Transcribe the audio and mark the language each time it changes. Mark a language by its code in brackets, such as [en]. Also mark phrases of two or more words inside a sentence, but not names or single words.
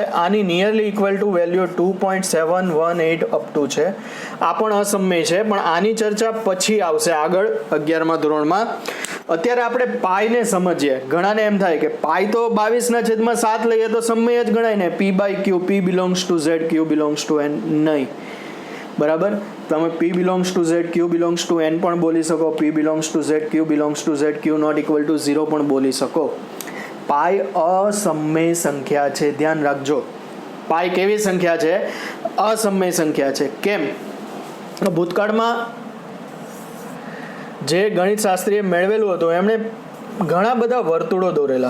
[en] આની nearly equal to value 2.718 up to છે. [gu] આ પણ અસમય છે, પણ આની ચર્ચા પછી આવશે આગળ 11મા ધોરણમાં. અત્યારે આપણે પાઈને સમજીએ. ઘણાને એમ થાય કે પાઈ તો 22/7 લઈએ તો સમય જ ગણાય ને, [en] p/q, p belongs to z, q belongs to n. નહીં. [gu] બરાબર. તમે [en] p belongs to z, q belongs to n [gu] પણ બોલી શકો, [en] p belongs to z, q belongs to z, q not equal to 0 [gu] પણ બોલી શકો. પાઈ અસમય સંખ્યા છે, ધ્યાન રાખજો. પાઈ કેવી સંખ્યા છે? અસમય સંખ્યા છે. કેમ? ભૂતકાળમાં જે ગણિત શાસ્ત્રીએ મેળવેલું હતું એમણે ઘણા બધા વર્તુળો દોરેલા.